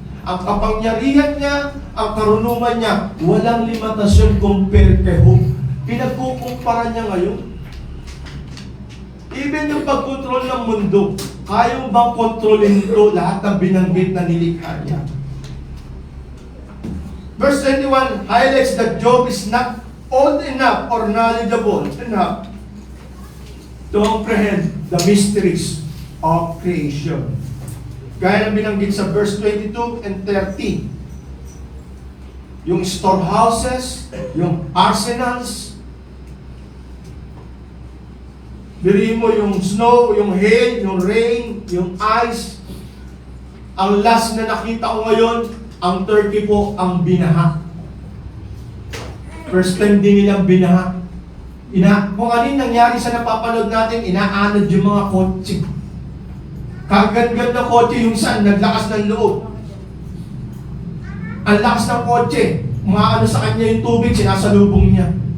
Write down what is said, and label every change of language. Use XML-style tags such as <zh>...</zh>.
<tl>Ang kapangyarihan niya, ang karunungan niya, walang limitasyon compare kay Job. Pinagkukumpara niya ngayon. Even yung pagkontrol ng mundo, kaya mo bang kontrolin ito lahat ng binanggit na nilikha niya?</tl> <en>Verse 21 highlights that Job is not old enough or knowledgeable enough to comprehend the mysteries of creation.</en> <tl>Gaya ng binanggit sa verse 22 and 30. Yung storehouses, yung arsenals, biriin mo yung snow, yung hail, yung rain, yung ice. Ang last na nakita ko ngayon, ang Turkey po, ang binaha. First time din nilang binaha. Kung ano yung nangyari sa napapanood natin, inaanod yung mga kotse. Kagad-gad na kotse yung saan, naglakas ng loob. Ang lakas ng kotse, umaano sa kanya yung tubig, sinasalubong niya.</tl>